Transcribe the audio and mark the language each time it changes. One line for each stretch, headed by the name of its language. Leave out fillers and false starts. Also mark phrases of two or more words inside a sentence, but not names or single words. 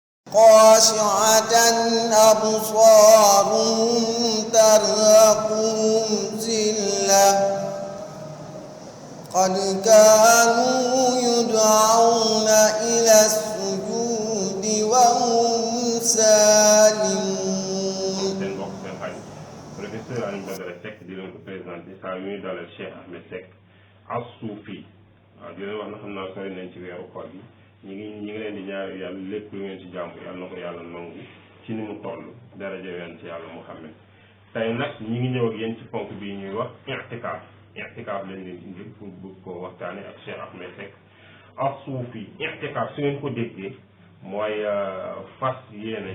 Arabic: خاشعة أبصارهم ترهقهم ذلة قد كانوا يدعون إلى السجود وهم سالمون.
Wolof: seen mbokk seen xarit professeur Alioune Badara Seck di leen ko présenté saa yu ñuy dalal Cheikh Ahmed Seck as-Soufi waaw di leen wax na xam naa sori nañ ci weeru koor gi ñi ngi leen di ñaari yàlla lépp lu ngeen ci jàmm yàlla na ko yàlla nangu ci ni mu toll daraja yonent ci yàlla Muhammad tey nag ñi ngi ñëw ak yéen ci ponk bii ñuy wax i'tikaaf lañ leen indi pour bëgg koo waxtaane ak Cheikh Ahmed Seck as-Soufi i'tikaaf su ngeen ko déggee mooy fas yéene